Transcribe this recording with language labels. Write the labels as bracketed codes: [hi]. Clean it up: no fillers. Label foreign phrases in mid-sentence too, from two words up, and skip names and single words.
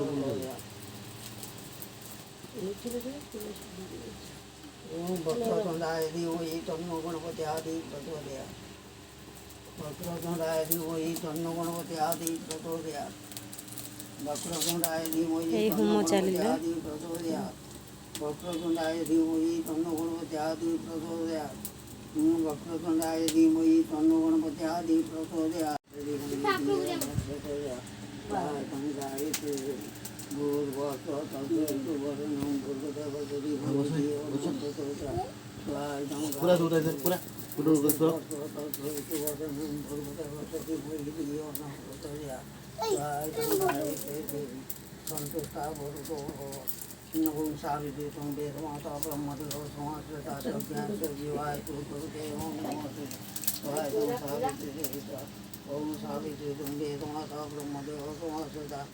[sa] ओम वक्रतुंडाय धीमहि तन्नो गणपति आदि प्रचोदयात् वक्रतुंडाय धीमहि तन्नो गणपति आदि प्रचोदयात् वक्रतुंडाय धीमहि [as] এই হোম চালিলা [sa] प्रचोदयात् वक्रतुंडाय धीमहि तन्नो गणपति आदि प्रचोदयात् वक्रतुंडाय धीमहि तन्नो गणपति आदि प्रचोदयात् [hi] पूरा दूर है पूरा पूरा [sa] सावित्री वेदमाता ब्रह्मदेव समाश्रिता ज्ञान जीवाय ओम सावित्री वेदमाता ब्रह्मदेव समाश्रिता